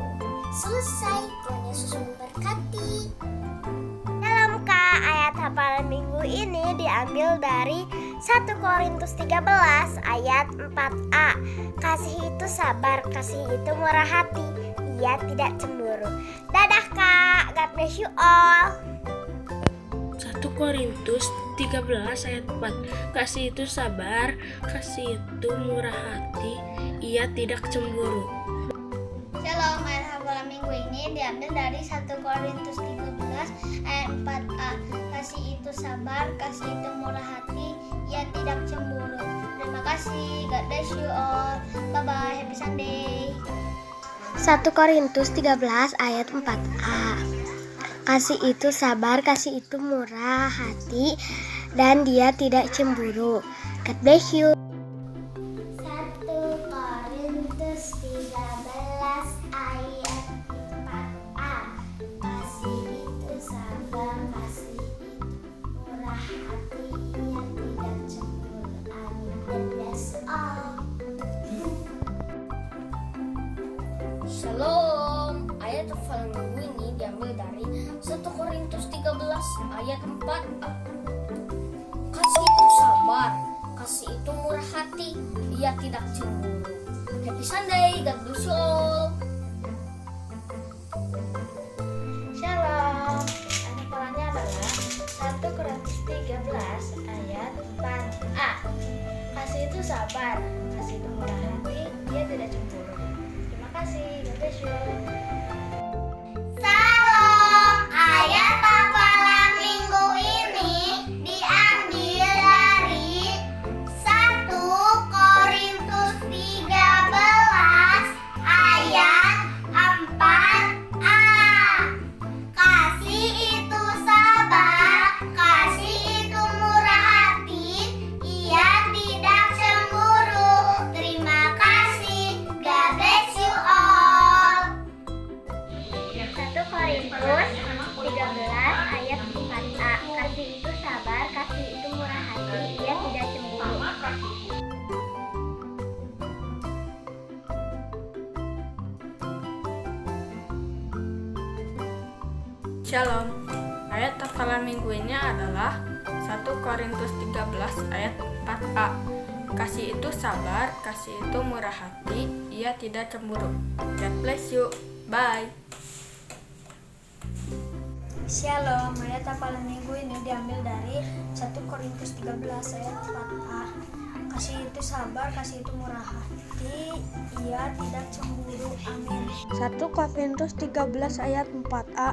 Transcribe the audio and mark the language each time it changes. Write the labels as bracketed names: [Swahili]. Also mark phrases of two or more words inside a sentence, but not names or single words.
[Indonesian] Selesai, Tuhan Yesus memberkati. Dalam Kak, ayat hafalan minggu ini diambil dari 1 Korintus 13 ayat 4a. Kasih itu sabar, kasih itu murah hati, ia tidak cemburu. Dadah Kak, [English] God bless you all. [Indonesian] 1 Korintus 13 ayat 4. Kasih itu sabar, kasih itu murah hati, ia tidak cemburu. Shalom, ayat hafalan minggu ini diambil dari 1 Korintus 13 ayat 4a. Kasih itu sabar, kasih itu murah hati, ia tidak cemburu. Terima kasih, [English] God bless you all. Bye-bye, happy Sunday. [Indonesian] 1 Korintus 13 ayat 4a. Kasih itu sabar, kasih itu murah hati, dan dia tidak cemburu. [English] God bless you. [Indonesian] 1 Korintus 13 ayat 4a. Kasih itu sabar, kasih itu murah hati, ia tidak cemburu. Amin. [English] God bless all. [Indonesian] Shalom. Ayat hafalan minggu ini diambil dari 1 Korintus 13 ayat 4a. Kasih itu sabar, kasih itu murah hati, ia tidak cemburu. [English] Happy Sunday, God bless you all. [Indonesian] Shalom. Ayat hafalannya adalah 1 Korintus 13 ayat 4a. Kasih itu sabar, kasih itu murah hati, ia tidak cemburu. Terima kasih, [English] God bless you. [Indonesian] Salam. Ayat hafalan minggu ini diambil dari 1 Korintus 13 ayat 4a. Kasih itu sabar, kasih itu murah hati, ia tidak cemburu. Terima kasih, [English] God bless you all. [Indonesian] 1 Korintus 13 ayat 4a. Kasih itu sabar, kasih itu murah hati, ia tidak cemburu. Shalom. Ayat hafalan minggu ini adalah 1 Korintus 13 ayat 4a. Kasih itu sabar, kasih itu murah hati, ia tidak cemburu. [English] God bless you. Bye. [Indonesian] Shalom, ayat hafalan minggu ini diambil dari 1 Korintus 13 ayat 4a. Kasih itu sabar, kasih itu murah hati, ia tidak cemburu. Amin. 1 Korintus 13 ayat 4a.